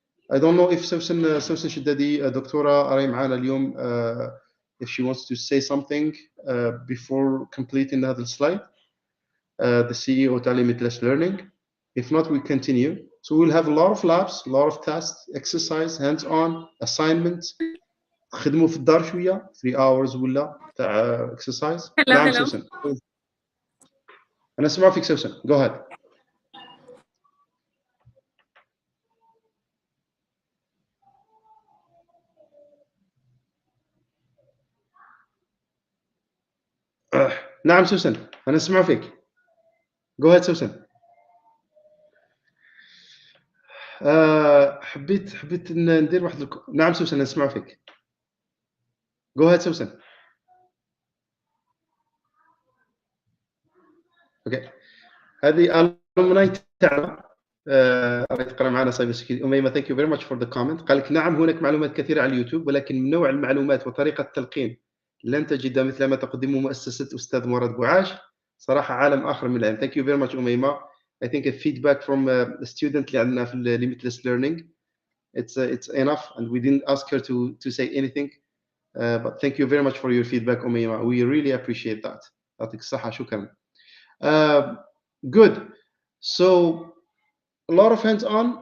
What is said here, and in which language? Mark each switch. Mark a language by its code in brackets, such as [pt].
[en] I don't know if سوسن شدادي [ar] دكتورة راهي معانا اليوم, [en] if she wants to say something before completing [ar] هذا السلايد, [en] the CEO تاع limitless learning. If not, we continue. So we'll have a lot of labs, a lot of tests, exercise, hands-on, assignments. [ar] خدموا في الدار شوية, [en] 3 hours [ar] ولا تاع exercise. نعم سوسن. أنا أسمع فيك سوسن. [en] Go ahead. [ar] نعم سوسن, أنا أسمع فيك. [en] Go ahead سوسن. [ar] حبيت ندير واحد نعم سوسن, أنا أسمع فيك. [en] Go ahead سوسن. [ar] اوكي, هذه الومناي تاعنا راهي تقرا معنا سايبر سكيورتي. [en] أميمة, thank you very much for the comment. [ar] قال لك نعم هناك معلومات كثيرة على اليوتيوب, ولكن من نوع المعلومات وطريقة التلقين لن تجد مثل ما تقدمه مؤسسة أستاذ مراد بوعاش. صراحة عالم آخر من العلم. [en] Thank you very much [ar] أميمة. [en] I think a feedback from a student [ar] اللي عندنا في [en] limitless learning, it's enough, and we didn't ask her to say anything, but thank you very much for your feedback أميمة. We really appreciate that. [ar] يعطيك الصحة, شكرا. [en] Good. So a lot of hands-on.